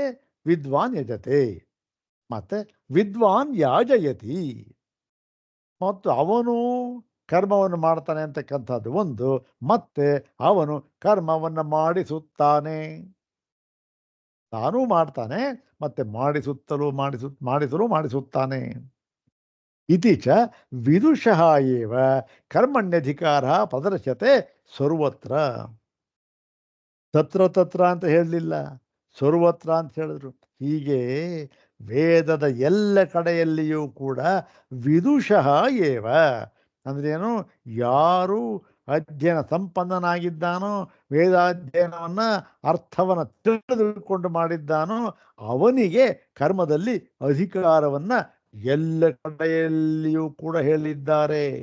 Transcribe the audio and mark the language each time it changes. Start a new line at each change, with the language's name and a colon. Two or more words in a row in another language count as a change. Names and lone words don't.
Sanskrit: ವಿದ್ವಾನ್ ಯಜತೆ. ಮತ್ತೆ ವಿದ್ವಾನ್ ಯಾಜಯತಿ.
Kannada: ಮತ್ತು ಅವನು ಕರ್ಮವನ್ನು ಮಾಡ್ತಾನೆ ಅಂತಕ್ಕಂಥದ್ದು ಒಂದು. ಮತ್ತೆ ಅವನು ಕರ್ಮವನ್ನು ಮಾಡಿಸುತ್ತಾನೆ. ತಾನೂ ಮಾಡ್ತಾನೆ, ಮತ್ತೆ ಮಾಡಿಸಲು ಮಾಡಿಸುತ್ತಾನೆ.
Sanskrit: ಇತಿ ಚ ವಿದುಷಃ ಏವ ಕರ್ಮಣ್ಯಧಿಕಾರ ಪ್ರದರ್ಶ್ಯತೆ ಸರ್ವತ್ರ.
Kannada: ತತ್ರ ಅಂತ ಹೇಳಲಿಲ್ಲ, ಸರ್ವತ್ರ ಅಂತ ಹೇಳಿದ್ರು. ಹೀಗೆ ವೇದದ ಎಲ್ಲ ಕಡೆಯಲ್ಲಿಯೂ ಕೂಡ
Sanskrit: ವಿದುಷಃ ಏವ
Kannada: ಅಂದ್ರೇನು? ಯಾರು ಅಧ್ಯಯನ ಸಂಪನ್ನನಾಗಿದ್ದಾನೋ, ವೇದಾಧ್ಯಯನವನ್ನ ಅರ್ಥವನ್ನು ತಿಳಿದುಕೊಂಡು ಮಾಡಿದ್ದಾನೋ ಅವನಿಗೆ ಕರ್ಮದಲ್ಲಿ ಅಧಿಕಾರವನ್ನ ಎಲ್ಲ ಕಡೆಯಲ್ಲಿಯೂ ಕೂಡ ಹೇಳಿದ್ದಾರೆ.